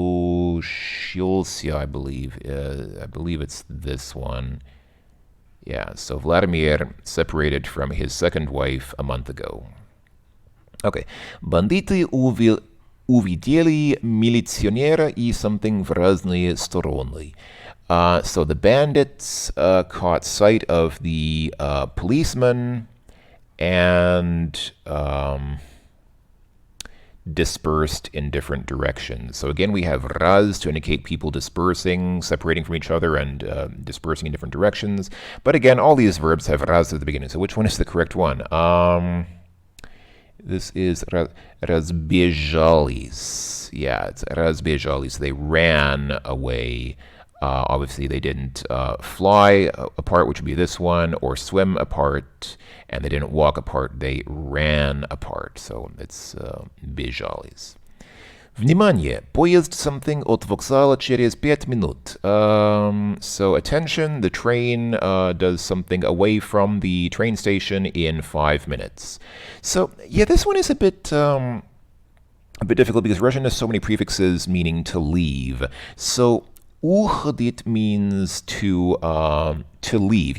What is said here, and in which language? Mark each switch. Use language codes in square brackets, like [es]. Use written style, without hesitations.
[en] Разучился, I believe. I believe it's this one. Yeah, so Vladimir separated from his second wife a month ago. Okay. [ru] Бандиты увидели милиционера и [en] something [ru] в разные стороны. [en] So the bandits caught sight of the policeman and dispersed in different directions. So again, we have raz to indicate people dispersing, separating from each other, and dispersing in different directions. But again, all these verbs have raz at the beginning. So which one is the correct one? This is разбежались. Yeah, it's разбежались. They ran away. Obviously, they didn't fly apart, which would be this one, or swim apart, and they didn't walk apart, they ran apart. So it's бежались. [ru] Внимание! Поезд [en] something [ru] от вокзала через 5 минут. [en] So attention, the train does something away from the train station in 5 minutes. So yeah, this one is a bit difficult because Russian has so many prefixes meaning to leave. So uходить means to leave.